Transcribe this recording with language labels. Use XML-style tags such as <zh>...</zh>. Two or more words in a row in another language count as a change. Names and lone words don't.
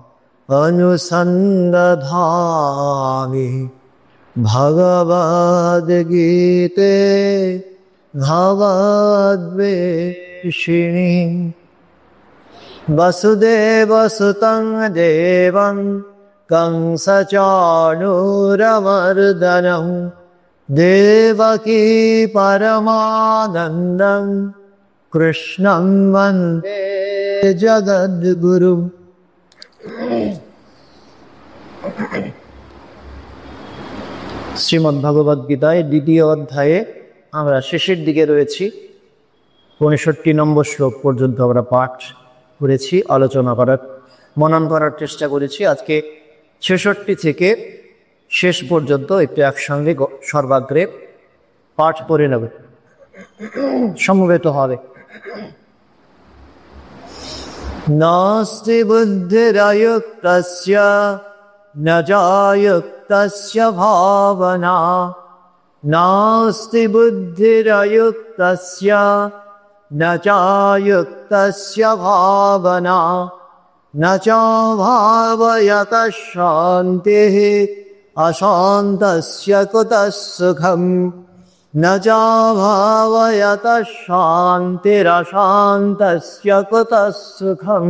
<sa>अनुसन्दधामि भगवद्गीते भगवद्वेषिणि वसुदेवसुतं देवं कंसचाणूरमर्दनं देवकी परमानन्दं कृष्णं वन्दे जगद्गुरुम्।</sa> <bn>শ্রীমদ্ভগবদ্গীতায় দ্বিতীয় অধ্যায়ে আমরা শেষের দিকে রয়েছি। ৬৫ নম্বর শ্লোক পর্যন্ত আমরা পাঠ করেছি, আলোচনা করার মনন করার চেষ্টা করেছি। আজকে ৬৬ থেকে শেষ পর্যন্ত একটু একসঙ্গে সর্বাগ্রে পাঠ করে নেব, সমবেত হবে।</bn> <sa>নাস্তি বুদ্ধিরয়ুক্তস্য ন চায়ুক্তস্য ভাবনা, নাস্তি বুদ্ধিরয়ুক্তস্য न चायुक्तस्य भावना, न चाभावयतः शान्तिः अशान्तस्य कुतः सुखम्, न चाभावयतः शान्तिरशान्तस्य कुतः सुखम्।</sa>